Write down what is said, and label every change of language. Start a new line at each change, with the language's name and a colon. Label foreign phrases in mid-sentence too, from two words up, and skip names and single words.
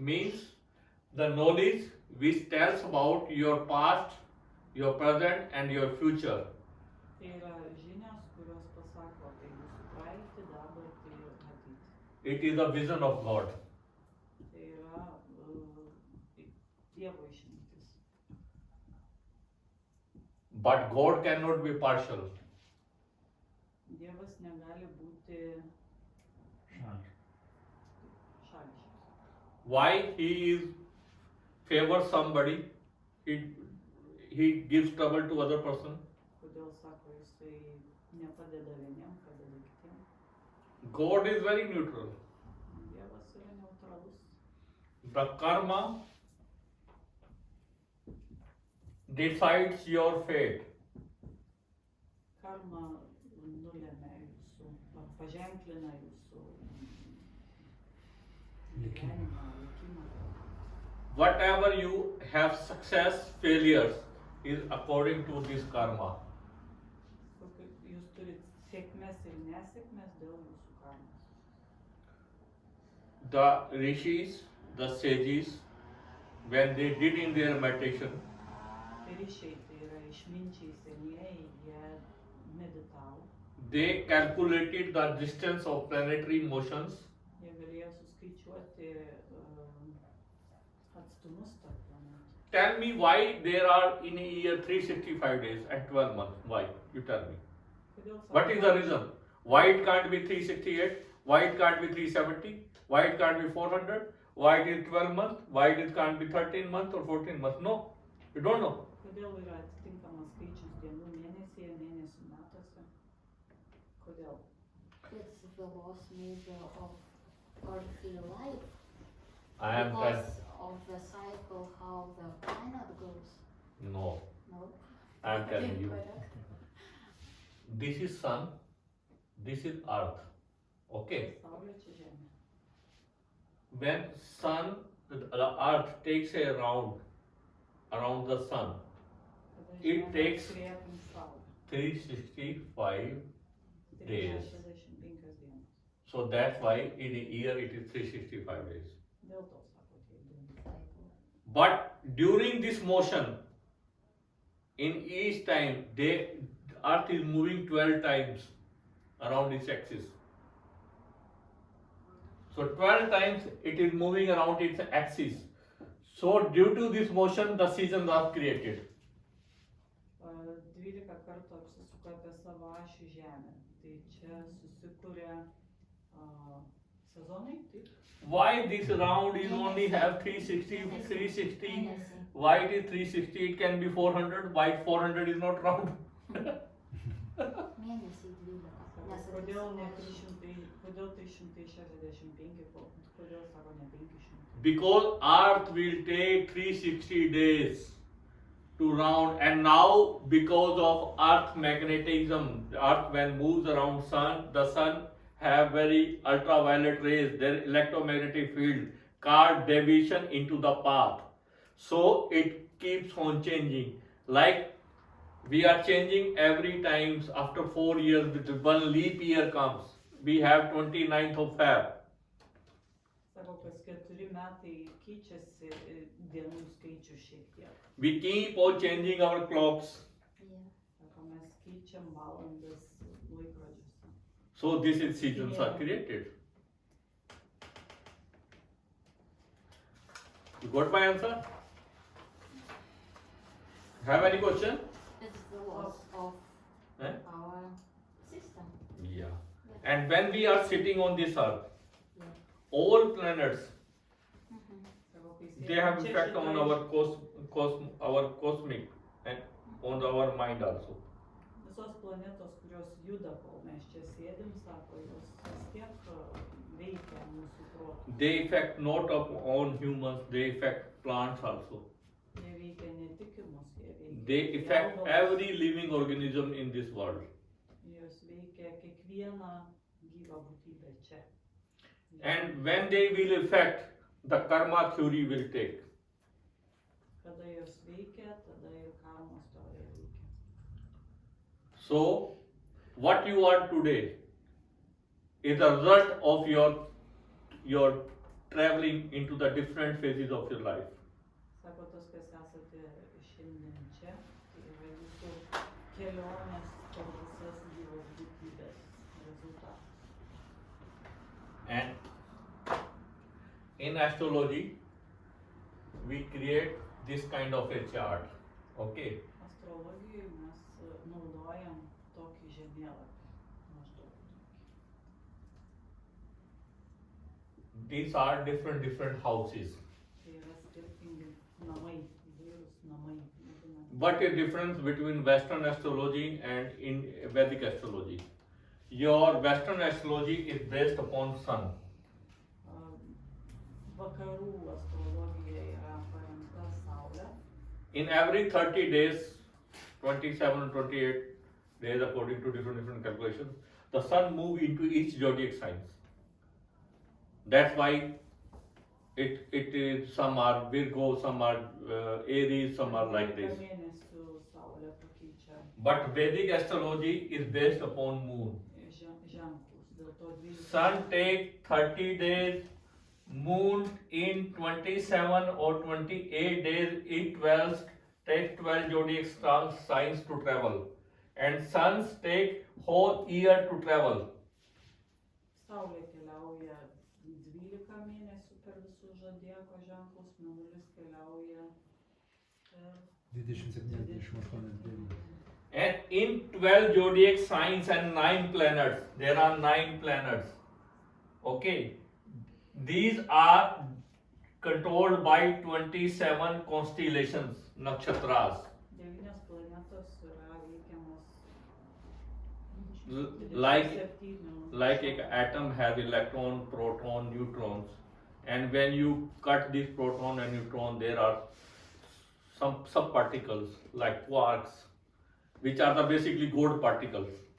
English: Means the knowledge which tells about your past, your present and your future.
Lithuanian: Tai yra žinios, kurios pasako apie jūsų praeitį, dabartį ir ateitį.
English: It is a vision of God.
Lithuanian: Tai yra Dievo išmintis.
English: But God cannot be partial.
Lithuanian: Dievas negali būti šališkas.
English: Why he is favor somebody, he gives trouble to other person.
Lithuanian: Kodėl sako, jisai nepadeda vieniem, padeda kitiem.
English: God is very neutral.
Lithuanian: Dievas yra neutralus.
English: The karma decides your fate.
Lithuanian: Karma nulėmė jūsų, paženklina jūsų gyvenimą, likimą.
English: Whatever you have success, failures is according to this karma.
Lithuanian: Jūs turit sėkmės ir nesėkmės dėl jūsų karmos.
English: The rishis, the sages, when they did in their meditation,
Lithuanian: Ryšiai, tai yra išminčiai senieji, jie meditavo.
English: they calculated the distance of planetary motions.
Lithuanian: Jie galėjo suskaičiuoti atstumus tarp planetų.
English: Tell me why there are in a year 365 days and 12 months. Why? You tell me.
Lithuanian: Kodėl
English: What is the reason? Why it can't be 368? Why it can't be 370? Why it can't be 400? Why it is 12 months? Why it can't be 13 months or 14 months? No, you don't know.
Lithuanian: Kodėl yra atitinkamas skaičius dienų mėnesyje, mėnesių metuose? Kodėl?
English: It's the lost measure of earthly life. I am Because of the cycle how the planet goes. No, No? I am telling you. Incorrect. This is sun, this is earth. Okay.
Lithuanian: Saulė čia žemė.
English: When sun, the earth takes a round around the sun,
Lithuanian: Kada
English: It
Lithuanian: žemė
English: takes
Lithuanian: skrieja aplink Saulę.
English: 365 days.
Lithuanian: 365 dienos.
English: So that's why in a year it is 365 days.
Lithuanian: Dėl to sako tiek dienų.
English: Cycle. But during this motion, in each time, the earth is moving 12 times around its axis. So 12 times it is moving around its axis. So due to this motion, the seasons are created.
Lithuanian: 12 kartų apsisuka apie savo ašį žemę. Tai čia susikuria sezonai, taip?
English: Why this round is only have 360? Why it is 360? It can be 400. Why 400 is not round?
Lithuanian: Mėnesiai 12. Nes Kodėl ne atsisuka 300, kodėl 365, kodėl sako ne 500?
English: Because earth will take 360 days to round, and now because of earth magnetism, the earth when moves around sun, the sun have very ultraviolet rays, their electromagnetic field called deviation into the path. So it keeps on changing. Like we are changing every time after 4 years, with one leap year comes. We have 29th of Feb.
Lithuanian: Sako, kas 4 metai keičiasi dienų skaičių šiek tiek.
English: We keep on changing our clocks. Yeah.
Lithuanian: Sako, mes keičiam valandas laikrodžiuose.
English: So this is seasons are created. You got my answer? Have any question? It's the loss of Eh? our system. Yeah. And when we are sitting on this earth, Yeah. all planets, Mhm.
Lithuanian: Sako, kai
English: they have
Lithuanian: sėdim čia
English: effect on
Lithuanian: šitoj-
English: our cosmic and on our mind also.
Lithuanian: Visos planetos, kurios juda, kol mes čia sėdim, sako, jos vis tiek veikia mūsų protą.
English: They affect not on humans, they affect plants also.
Lithuanian: Jie veikia ne tik į mus, jie veikia.
English: They
Lithuanian: į
English: affect
Lithuanian: augalus.
English: every living organism in this world.
Lithuanian: Jos veikia kiekvieną gyvą būtybę čia.
English: And when they will affect, the karma theory will take.
Lithuanian: Kada jos veikia, tada ir karmos teorija veikia.
English: So, what you are today is the result of your traveling into the different phases of your life.
Lithuanian: Sako, tas, kas esate šiandien čia, tai yra jūsų kelionės per visas gyvas būtybės rezultatas.
English: And in astrology, we create this kind of a chart. Okay.
Lithuanian: Astrologijoje mes naudojam tokį žemėlapį. Maždaug.
English: These are different houses.
Lithuanian: Tai yra skirtingi namai, įvairūs namai. vadinami.
English: What is difference between Western astrology and in Vedic astrology? Your Western astrology is based upon sun.
Lithuanian: Vakarų astrologija yra paremta Saule.
English: In every 30 days, 27 28 days according to different calculations, the sun move into each zodiac signs. That's why it is, some are Virgo, some are Aries, some are like this.
Lithuanian: 12 mėnesių Saulė pakeičia
English: But Vedic astrology is based upon moon.
Lithuanian: ženklus. Dėl to 12
English: Sun take 30 days, moon in 27 or 28 days, it takes 12 zodiac signs to travel. And suns take whole year to travel.
Lithuanian: Saulė keliauja 12 mėnesių per visus zodiako ženklus, Mėnulis keliauja per 27-28 dienų.
English: And in 12 zodiac signs and 9 planets, there are 9 planets. Okay. These are controlled by 27 constellations, nakshatras.
Lithuanian: 9 planetos yra veikiamos
English: Like 27 an atom has electron, proton, neutrons, and when you cut this proton and neutron, there are some subparticles like quarks, which are the basically gold particles.